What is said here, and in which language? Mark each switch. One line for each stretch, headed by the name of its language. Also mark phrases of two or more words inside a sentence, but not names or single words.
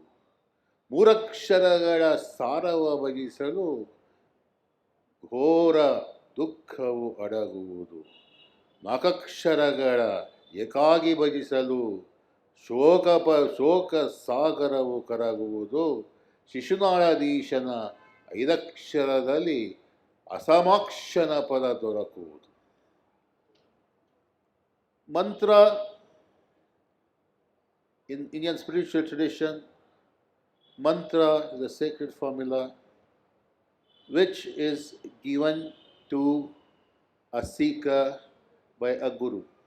Kannada: ಮೂರಕ್ಷರಗಳ ಸಾರವ ಭಜಿಸಲು ಘೋರ ದುಃಖವು ಅಡಗುವುದು. ನಾಲ್ಕಕ್ಷರಗಳ ಏಕಾಗಿ ಭಜಿಸಲು ಶೋಕ ಸಾಗರವು ಕರಗುವುದು. ಶಿಶುನಾಳಧೀಶನ ಐದಕ್ಷರದಲ್ಲಿ ಅಸಮಾಕ್ಷನ ಪದ ದೊರಕುವುದು.
English: Mantra, in Indian spiritual tradition, mantra is a sacred formula which is given to a seeker by a guru.